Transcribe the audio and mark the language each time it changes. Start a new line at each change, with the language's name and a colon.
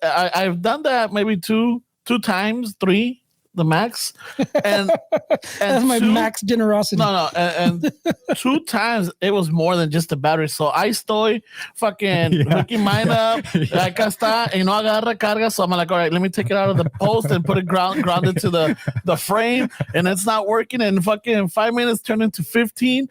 English: I've done that maybe two times, three. The max, and that's my max generosity. No, and 2 times it was more than just the battery. So I
Spanish: estoy
English: fucking hooking mine up.
Spanish: Acá está, y no agarra carga.
English: So I'm like, all right, let me take it out of the post and put it grounded to the frame, and it's not working. And fucking 5 minutes turned into 15.